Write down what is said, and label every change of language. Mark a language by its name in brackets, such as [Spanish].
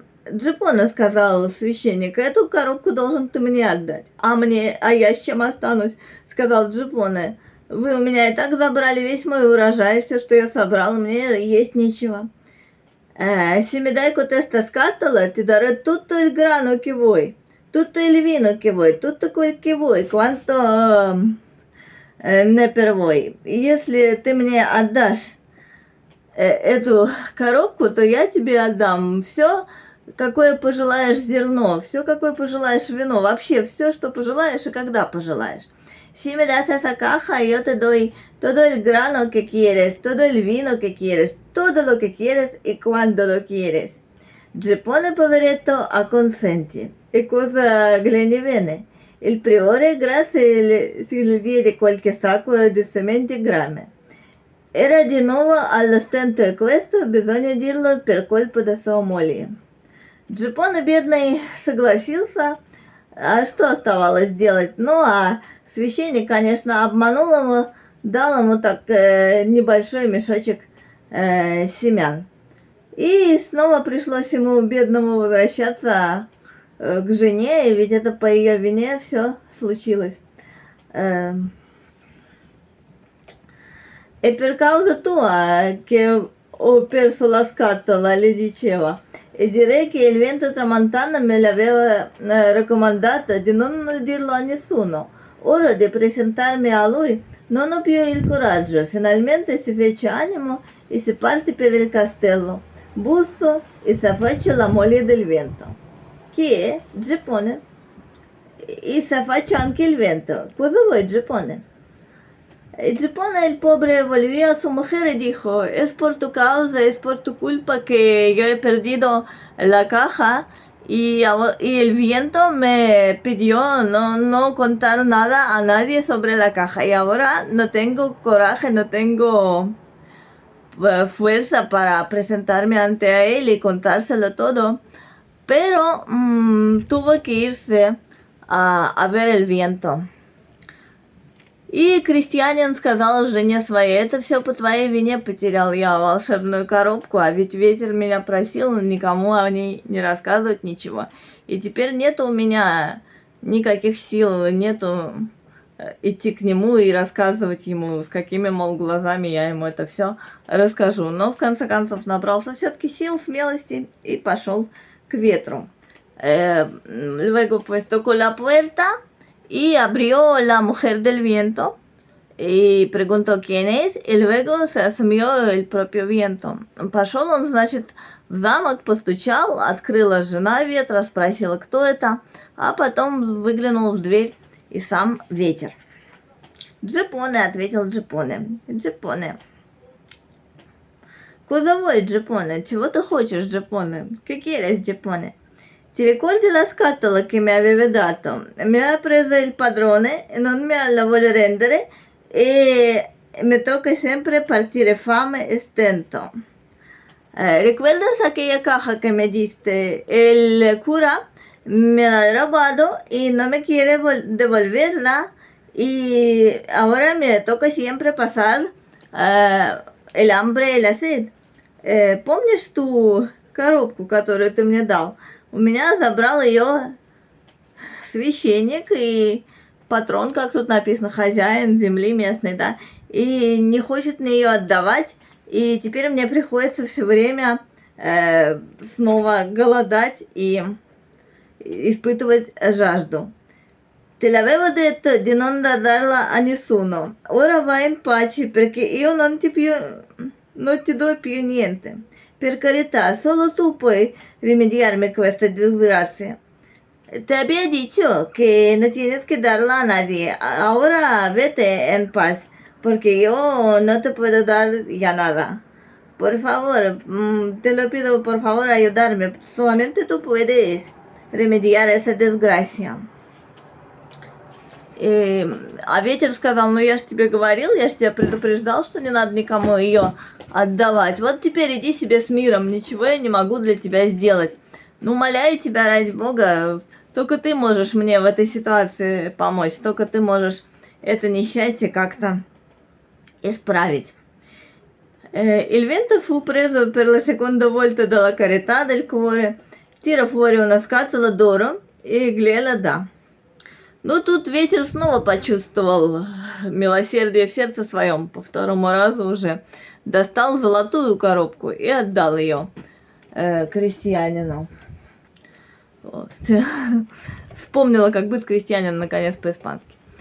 [Russian] Джипона сказал священник, эту коробку должен ты мне отдать. А я с чем останусь? Сказал Джипона. Вы у меня и так забрали весь мой урожай, все, что я собрал, мне есть нечего. [Italian] Se mi dai questa scatola, ti darò tutto il grano che vuoi, tutto il vino che vuoi, tutto quel che vuoi, quanto не per voi. [Russian] Если ты мне отдашь эту коробку, то я тебе отдам все, какое пожелаешь зерно, все, какое пожелаешь вино, вообще все, что пожелаешь и когда пожелаешь. [Spanish] Si me das esa caja, yo te doy todo el grano que quieres, todo el vino que quieres, todo lo que quieres y cuando lo quieres. [Italian] Giappone poveretto acconsentì. E cosa gliene viene? Il priore grazie si gli diede qualche sacco di sementi grame. Era di nuovo allo stento e questo bisogna dirlo per colpa di sua moglie. [Russian] Giappone бедный согласился, а что оставалось делать? Ну, а священник, конечно, обманул его, дал ему так небольшой мешочек семян. И снова пришлось ему, бедному, возвращаться к жене, ведь это по ее вине все случилось. [Italian] E per causa tua che ho perso la scatola, le diceva, e direi che il vento tramontana me l'aveva raccomandato di non dirlo a nessuno. Ora di presentarmi a lui non ho più il coraggio. Finalmente si fece animo e si parte per il castello. Busso e si affaccia la moglie del vento. Chi è? Giappone. E si affaccia anche il vento. Cosa vuoi, Giappone? [Spanish] Giappone, el pobre, volvió a su mujer y dijo, es por tu causa, es por tu culpa que yo he perdido la caja y el viento me pidió no contar nada a nadie sobre la caja y ahora no tengo coraje, no tengo fuerza para presentarme ante él y contárselo todo, pero tuvo que irse a ver el viento. [Russian] И крестьянин сказал жене своей, это все по твоей вине потерял я волшебную коробку, а ведь ветер меня просил никому о ней не рассказывать ничего. И теперь нету у меня никаких сил, нету идти к нему и рассказывать ему, с какими, мол, глазами я ему это все расскажу. Но в конце концов набрался все-таки сил, смелости и пошел к ветру. [Spanish] Luego pues tocó la puerta y abrió la mujer del viento y preguntó quién es, y luego se asumió el propio viento. [Russian] Пошел он, значит, в замок, постучал, открыла жена ветра, спросила, кто это, а потом выглянул в дверь и сам ветер. Giappone, ответил Giappone. [Italian] Giappone. Cosa vuoi, Giappone? [Russian] Чего ты хочешь, Giappone? [Spanish] Che quieres, Giappone? [Italian] Ti ricordi la scatola che mi avevi dato? Mi ha preso il padrone, non me la vuole rendere e me tocca sempre partire fame e stento. [Spanish] ¿Recuerdas aquella caja que me diste? El cura me la ha robado y no me quiere devolverla y ahora me toca siempre pasar el hambre y la sed. [Russian] Помнишь ту коробку, которую ты мне дал? У меня забрал ее священник и патрон, как тут написано, хозяин земли местный, да, и не хочет мне ее отдавать, и теперь мне приходится все время снова голодать и испытывать жажду. [Italian] Te l'avevo detto di non darla a nessuno. Ora vai in pace perché io non ti do più niente. Per carità, solo tu puoi rimediarme questa disgrazia. [Spanish] Te había dicho que no tienes que darla a nadie. Ahora vete en paz. porque yo no te puedo dar ya nada. Por favor, te lo pido, por favor, ayudarme. Solamente tú puedes remediar esa desgracia. [Russian] А ветер сказал, ну я же тебе говорил, я же тебя предупреждал, что не надо никому ее отдавать. Вот теперь иди себе с миром, ничего я не могу для тебя сделать. Ну, умоляю тебя, ради Бога, только ты можешь мне в этой ситуации помочь, только ты можешь это nесчастье как-то исправить. [Italian] Il vento fu preso per la seconda volta dalla carità del cuore, tira fuori una scatola d'oro e gliela dà. [Russian] Ну, тут ветер снова почувствовал милосердие в сердце своем, по второму разу уже достал золотую коробку и отдал ее крестьянину. Вот. Вспомнила, как быть крестьянин, наконец, по-испански.